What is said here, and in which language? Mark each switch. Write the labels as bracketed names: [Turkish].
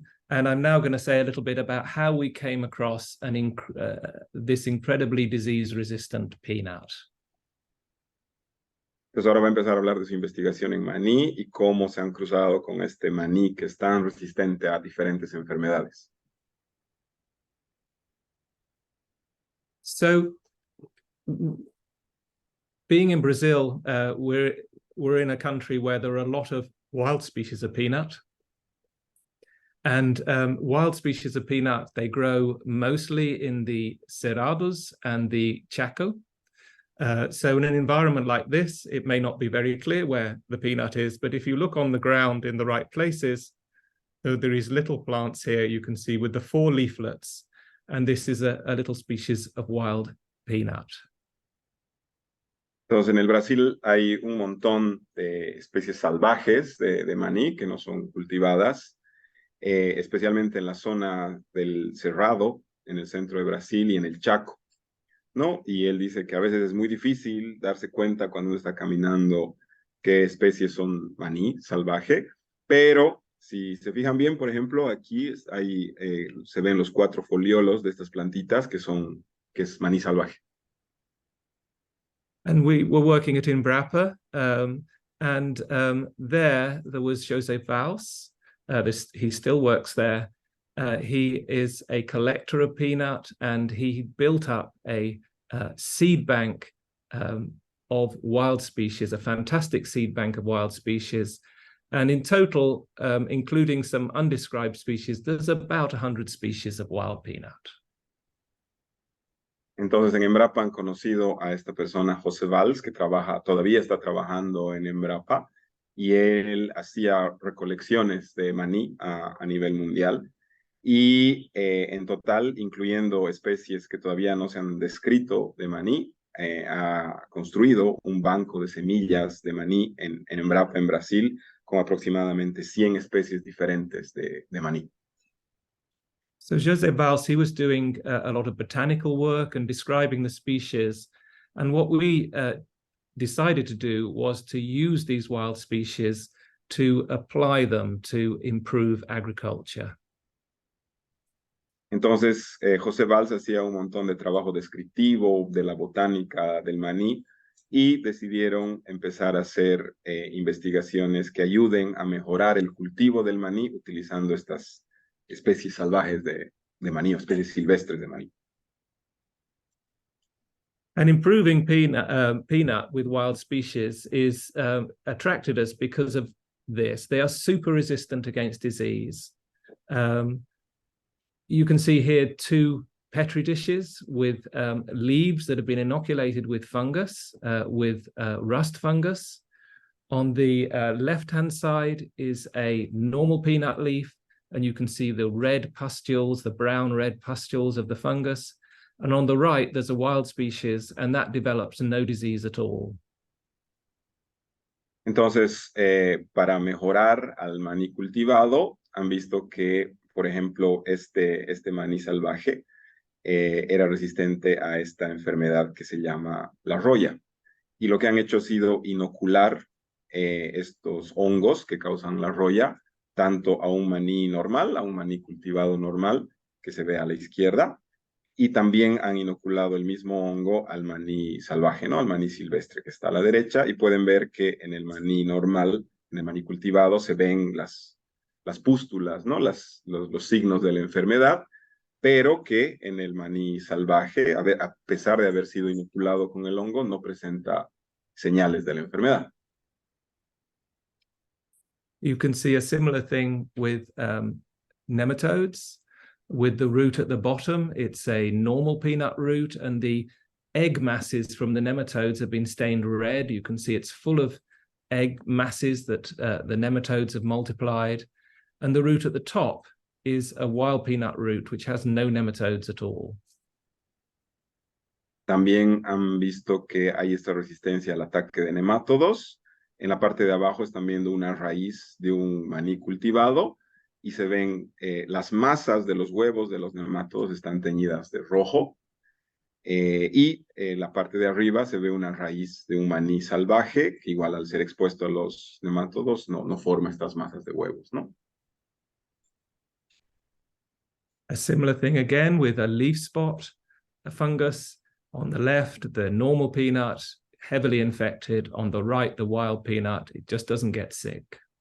[English] And I'm now going to say a little bit about how we came across this incredibly disease-resistant peanut. [Spanish] Pues ahora va a empezar a hablar de su investigación en maní y cómo se han cruzado con este maní que es tan resistente a diferentes enfermedades. [English] So, being in Brazil, we're in a country where there are a lot of wild species of peanut. And wild species of peanut, they grow mostly in the Cerrados and the Chaco. So in an environment like this, it may not be very clear where the peanut is, but if you look on the ground in the right places, there is little plants here you can see with the 4 leaflets, and this is a little species of wild peanut. [Spanish] Entonces, en el Brasil hay un montón de especies salvajes de maní que no son cultivadas, especialmente en la zona del Cerrado, en el centro de Brasil, y en el Chaco, ¿no? Y él dice que a veces es muy difícil darse cuenta cuando uno está caminando qué especies son maní salvaje, pero si se fijan bien, por ejemplo, aquí se ven los 4 foliolos de estas plantitas que es maní salvaje. [English] And we were working at Embrapa, and there was José Valls. He still works there. He is a collector of peanut, and he built up a seed bank of wild species, a fantastic seed bank of wild species. And in total, including some undescribed species, there's about 100 species of wild peanut. [Spanish] Entonces en Embrapa han conocido a esta persona, José Valls, que todavía está trabajando en Embrapa, y él hacía recolecciones de maní a nivel mundial, y en total, incluyendo especies que todavía no se han descrito de maní, ha construido un banco de semillas de maní en Embrapa, en Brasil, con aproximadamente 100 especies diferentes de maní. [English] So José Valls, he was doing a lot of botanical work and describing the species. And what we decided to do was to use these wild species to apply them to improve agriculture. [Spanish] Entonces, José Valls hacía un montón de trabajo descriptivo de la botánica del maní, y decidieron empezar a hacer investigaciones que ayuden a mejorar el cultivo del maní utilizando estas especies salvajes de maní, o especies silvestres de maní. [English] And improving peanut with wild species is attracted us because of this. They are super resistant against disease. You can see here 2 Petri dishes with leaves that have been inoculated with fungus, with rust fungus. On the left-hand side is a normal peanut leaf, and you can see the red pustules, the brown red pustules of the fungus. And on the right, there's a wild species, and that develops no disease at all. [Spanish] Entonces, para mejorar al maní cultivado, han visto que, por ejemplo, este maní salvaje era resistente a esta enfermedad que se llama la roya. Y lo que han hecho ha sido inocular estos hongos que causan la roya, tanto a un maní normal, a un maní cultivado normal, que se ve a la izquierda, y también han inoculado el mismo hongo al maní salvaje, ¿no? Al maní silvestre que está a la derecha, y pueden ver que en el maní normal, en el maní cultivado, se ven las pústulas, ¿no? Los signos de la enfermedad, pero que en el maní salvaje, a pesar de haber sido inoculado con el hongo, no presenta señales de la enfermedad. [English] You can see a similar thing with nematodes. With the root at the bottom, it's a normal peanut root, and the egg masses from the nematodes have been stained red. You can see it's full of egg masses that the nematodes have multiplied. And the root at the top is a wild peanut root, which has no nematodes at all. [Spanish] También han visto que hay esta resistencia al ataque de nemátodos. En la parte de abajo están viendo una raíz de un maní cultivado, y se ven las masas de los huevos de los nemátodos están teñidas de rojo, y la parte de arriba se ve una raíz de un maní salvaje, que igual al ser expuesto a los nemátodos no forma estas masas de huevos, ¿no? [English] A similar thing again with a leaf spot, a fungus. On the left, the normal peanut, heavily infected. On the right, the wild peanut, it just doesn't get sick.